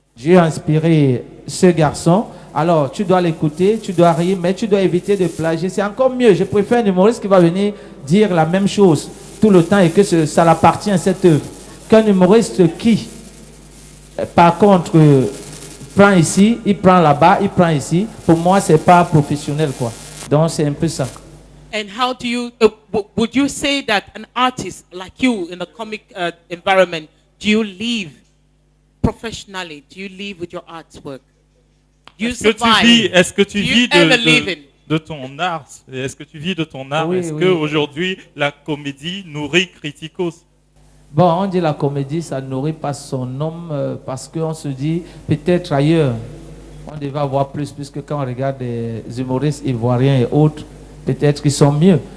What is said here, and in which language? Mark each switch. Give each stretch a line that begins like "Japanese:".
French: J'ai inspiré ce garçon. Alors, tu dois l'écouter, tu dois rire, mais tu dois éviter de plagier. C'est encore mieux. Je préfère un humoriste qui va venir dire la même chose tout le temps et que ça l'appartient à cette œuvre. Qu'un humoriste qui, par contre, prend ici, il prend là-bas, il prend ici. Pour moi, c'est pas professionnel, quoi. Donc, c'est un peu ça.
English: And how do you, would you say that an artist like you in the comic environment, do you live professionally? Do you live with your artwork?
French: Est-ce que tu vis de ton art? Est-ce que tu vis de ton art? Oui, est-ce oui. qu'aujourd'hui, la comédie nourrit Criticos? Bon, on dit la comédie, ça ne nourrit pas son homme parce qu'on se dit peut-être ailleurs, on devait avoir plus, puisque quand on regarde des humoristes ivoiriens et autres, peut-être qu'ils sont mieux.